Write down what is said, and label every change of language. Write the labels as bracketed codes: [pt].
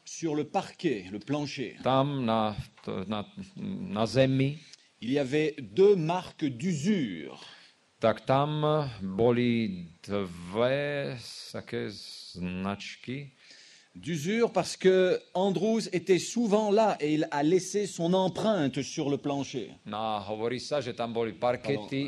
[fr] sur le parquet, le plancher, [sk] tam na zemi, [fr] il y avait 2 marques d'usure. [sk] tak tam boli dve také značky. [fr] D'usure parce que Andrews était souvent là et il a laissé son empreinte sur le plancher. [sk] No, hovorí sa, že tam boli parkety,